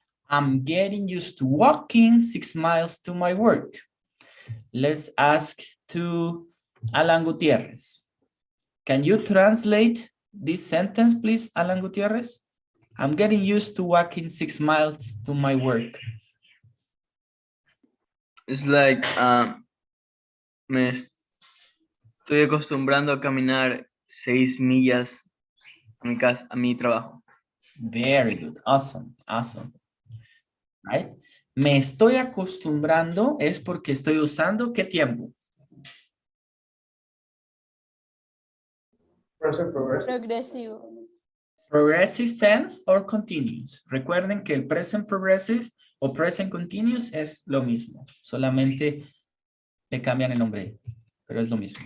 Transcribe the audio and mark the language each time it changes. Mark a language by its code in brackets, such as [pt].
[en] I'm getting used to walking 6 miles to my work. Let's ask to Alan Gutierrez. Can you translate this sentence, please, Alan Gutierrez? I'm getting used to walking 6 miles to my work. It's like, [es] me estoy acostumbrando a caminar 6 millas a mi casa, a mi trabajo. [en] Very good. Awesome. Awesome. Right? [es] Me estoy acostumbrando es porque estoy usando ¿qué tiempo? [en] Present progressive. [es] Progresivo. [en] Progressive tense or continuous. [es] Recuerden que el present progressive o present continuous es lo mismo. Solamente le cambian el nombre, pero es lo mismo.